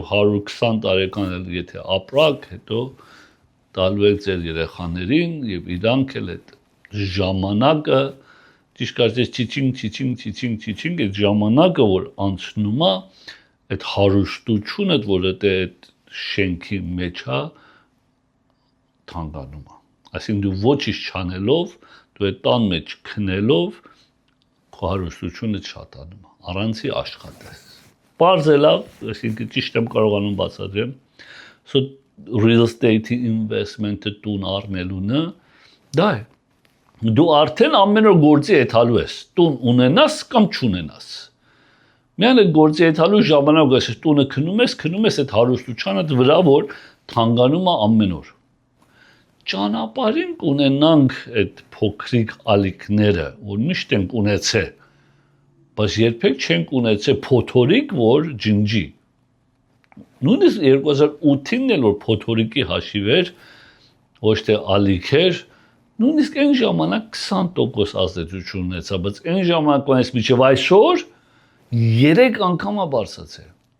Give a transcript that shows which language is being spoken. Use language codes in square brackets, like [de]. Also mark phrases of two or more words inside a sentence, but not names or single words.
[hy] 120 տարեկան էլ եթե ապրակ, հետո տալու եք ձեր երեխաներին եւ իրանք էլ այդ ժամանակը ճիշտ կարծես չիչինգ այդ ժամանակը որ անցնում է այդ հարուստությունը որ այդ շենքի մեջ է թանկանում է այսինքն դու ոչինչ չանելով դու այդ տան մեջ քնելով քո հարուստությունը շատանում է առանցի աշխատես Պարզ է լավ այսինքն ճիշտ եմ կարողանում բացատրեմ [en] so real estate investment- [hy] ը տուն առնելունը դա է դու արդեն ամեն օր գործի եթալու ես տուն ունենաս կամ չունենաս միայն այդ գործի եթալու ժամանակ ես տունը քնում ես այդ հարուստությանդ վրա որ թանկանում է ամեն օր ճանապարհին կունենանք այդ փոքրիկ ալիքները որ միշտ ենք ունեցել բայց երբեք չենք ունեցել փոթորիկ որ ջնջի Նույնիսկ 2008-ին էլ որ փոթորիկի հաշիվ էր, ոչ թե ալիք էր, նույնիսկ այն ժամանակ 20% ազդեցություն ունեցա, բայց այն ժամանակվանից մինչև այսօր 3 անգամ է բարձրացել։